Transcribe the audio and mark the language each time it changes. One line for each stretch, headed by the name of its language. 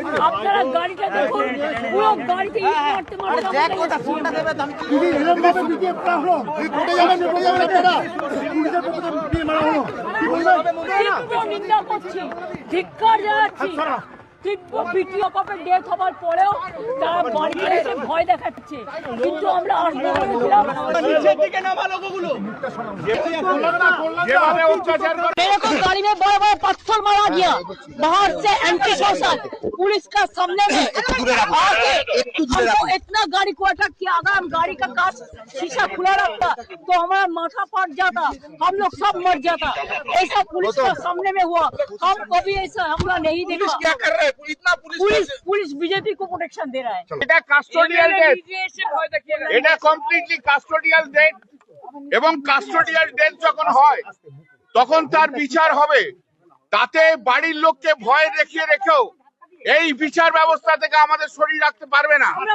Bangla: আপনারা গাড়িটা দেখুন, পুরো গাড়িতে ইট মারতে মারতে নিন্দা করছি, ধিক্কার জানাচ্ছি। তীব্র ভিডিও কপে ডেথ হবার পরেও তারা বাড়িতে এসে ভয় দেখাচ্ছে, কিন্তু আমরা আসবো বলেছিলাম।
Hindi: मेरे को गाड़ी में बड़े बड़े पत्थर मारा गया, बाहर से एंटी सोशल पुलिस का सामने में आके हमको इतना गाड़ी को अटैक किया। अगर हम गाड़ी का कांच शीशा खुला रखता तो हमारा माथा फट जाता, हम लोग सब मर जाता। ऐसा पुलिस का सामने में हुआ, हम कभी ऐसा हमला नहीं देखा। क्या कर रहे हैं? इतना पुलिस बीजेपी को प्रोटेक्शन दे रहा है।
Bangla: এটা কাস্টোডিয়াল ডেথ, এটা কমপ্লিটলি কাস্টোডিয়াল ডেথ। এবং কাস্টোডিয়াল ডেথ যখন হয় তখন তার বিচার হবে। তাতে বাড়ির লোককে ভয় দেখিয়ে রেখেও এই বিচার ব্যবস্থা থেকে আমাদের শরীর রাখতে পারবে না।